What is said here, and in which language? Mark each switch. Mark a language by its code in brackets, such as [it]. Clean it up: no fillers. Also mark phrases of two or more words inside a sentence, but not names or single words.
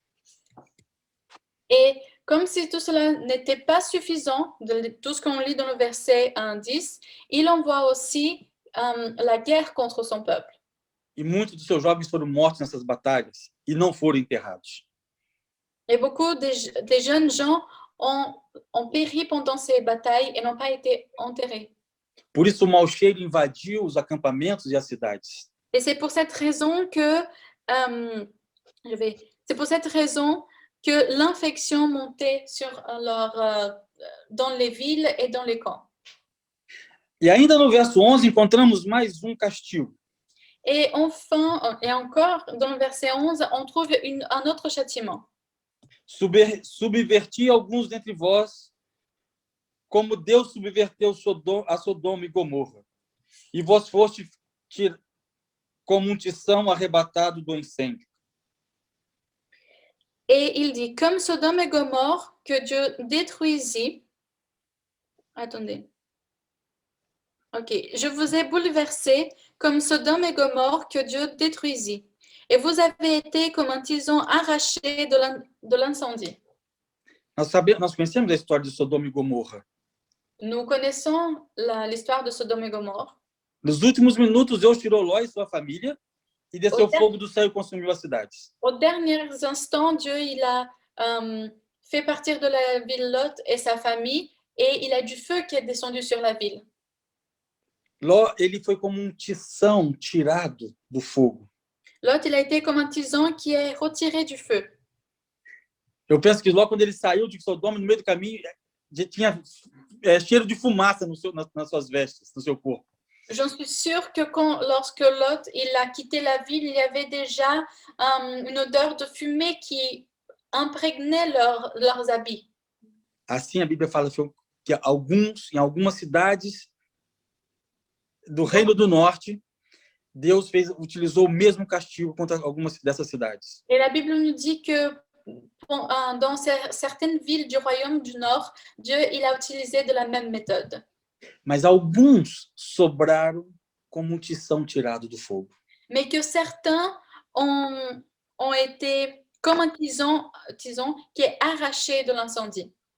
[fr] Et comme si tout cela n'était pas suffisant, de tout ce qu'on lit dans le verset 10, il envoie aussi la guerre contre son peuple. [pt] E muitos dos seus jovens foram mortos nessas batalhas e não foram enterrados. [fr] Et beaucoup des jeunes gens ont péri pendant ces batailles et n'ont pas été enterrés. [pt] Por isso o mau cheiro invadiu os acampamentos e as cidades. [fr] Et c'est pour cette raison que que l'infection montait dans les villes et dans les camps. [pt] E ainda no verso 11 encontramos mais um castigo. [fr] Et enfin, et encore, dans le verset 11, on trouve un autre châtiment. [pt] Subverti alguns dentre vós, como Deus subverteu a Sodoma e Gomorra. E vós fostes como tição arrebatado do incêndio. [fr] Et il dit, comme Sodome et Gomorre, que Dieu détruisit. Attendez. Ok, je vous ai bouleversé comme Sodome et Gomorre que Dieu détruisit. Et vous avez été comme un tison arraché de l'incendie. [pt] Nós conhecemos a história de Sodoma e Gomorra. [fr] Nous connaissons l'histoire de Sodome et Gomorre. [pt] Nos últimos minutos, Deus tirou Ló e sua família e desceu fogo do céu e consumiu as cidades. [fr] Aux derniers instants, Dieu il a fait partir de la ville Lot et sa famille, et il a du feu qui est descendu sur la ville. [pt] Ló, ele foi como tição tirado do fogo. [fr] Lot, il a été comme un tison qui est retiré du feu. [pt] Eu penso que Ló, quando ele saiu de Sodoma, no meio do caminho, tinha cheiro de fumaça nas suas vestes, no seu corpo. [fr] J'en suis sûre que lorsque Lot il a quitté la ville, il y avait déjà une odeur de fumée qui imprégnait leurs habits. [pt] Assim, a Bíblia fala que em algumas cidades do Reino do Norte, Deus utilizou o mesmo castigo contra algumas dessas cidades. [fr] Et la Bible nous dit que dans certaines villes du royaume du Nord, Dieu il a utilisé de la même méthode. [pt] Mas alguns sobraram como tição tirado do fogo. [fr] Mais que certains ont été comme un tison qui est arraché de l'incendie.